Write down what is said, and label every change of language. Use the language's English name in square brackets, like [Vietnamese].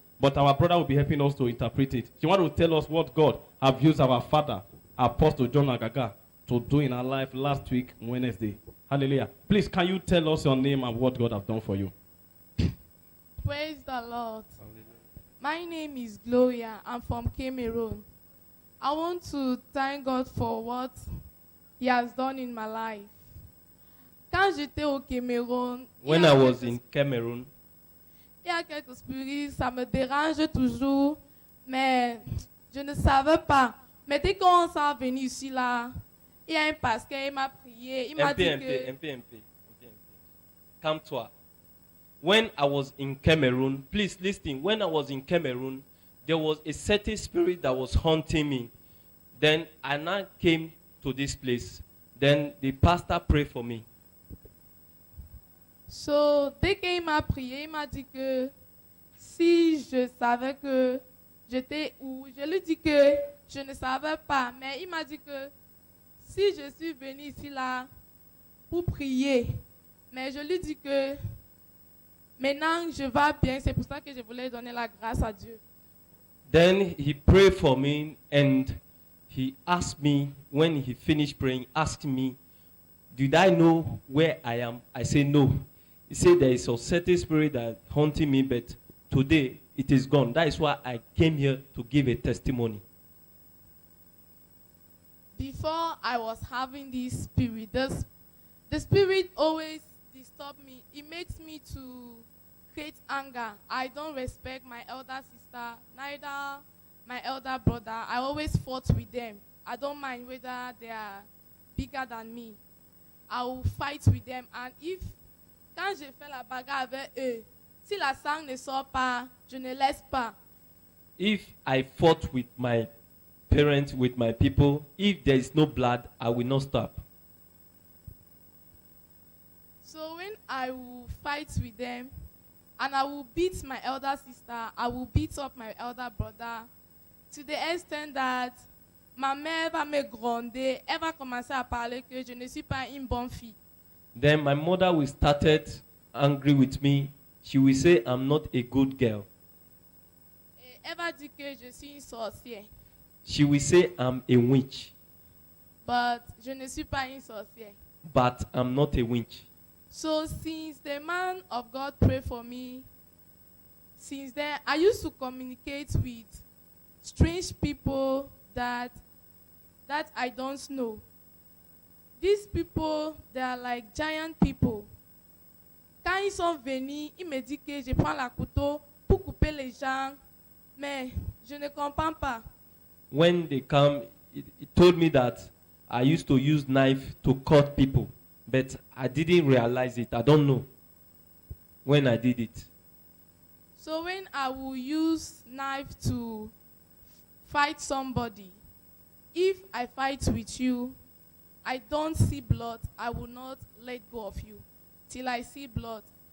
[English] But our brother will be helping us to interpret it. She wants to tell us what God have used our father, Apostle John Agaga, to do in our life last week, Wednesday. Hallelujah. Please, can you tell us your name and what God have done for you? Praise the Lord. My name is Gloria. I'm from Cameroon. I want to thank God for what He has done in my life. [French] Quand j'étais au Cameroun, [English] when I was in Cameroon, [French] il y a quelques spirits, ça me dérange toujours, mais je ne savais pas. Mais dès qu'on s'est venu ici, là, il y a un pasteur, il m'a prié, il m'a dit que... MP. Calme-toi. [English] When I was in Cameroon, please listen, when I was in Cameroon, there was a certain spirit that was haunting me. Then I now came to this place. Then the pastor prayed for me. So, [French] dès qu'il m'a prié, il m'a dit que si je savais que j'étais où, je lui dis que je ne savais pas, mais il m'a dit que si je suis venu ici là pour prier, mais je lui dis que maintenant je vais bien, c'est pour ça que je voulais donner la grâce à Dieu. [English] Then he prayed for me and he asked me, when he finished praying, asked me, did I know where I am? I say no. He said there is a certain spirit that haunting me, but today it is gone. That is why I came here to give a testimony. Before I was having this spirit, the spirit always disturbs me. It makes me to create anger. I don't respect my elder sister, neither my elder brother. I always fought with them. I don't mind whether they are bigger than me. I will fight with them. And [French] quand je fais la bagarre avec eux, si la sang ne sort pas, je ne laisse pas. [English] If I fought with my parents, with my people, if there is no blood, I will not stop. So when I will fight with them, and I will beat my elder sister, I will beat up my elder brother, to the extent that [French] ma mère va me gronder, elle va commencer à parler que je ne suis pas une bonne fille. [English] Then my mother will started angry with me. She will say I'm not a good girl. [French] Et elle va dire que je suis une sorcière. [English] She will say I'm a witch. But [French] je ne suis pas une sorcière. [English] But I'm not a witch. So since the man of God prayed for me, since then I used to communicate with strange people that I don't know. These people, they are like giant people. [French] Quand ils sont venus, ils me disent que je prends la couteau pour couper les gens, mais je ne comprends pas. [English] When they come, it told me that I used to use knife to cut people, but I didn't realize it. I don't know when I did it. So when I will use knife to fight somebody, if I fight with you, I don't see blood, I will not let go of you till I see blood.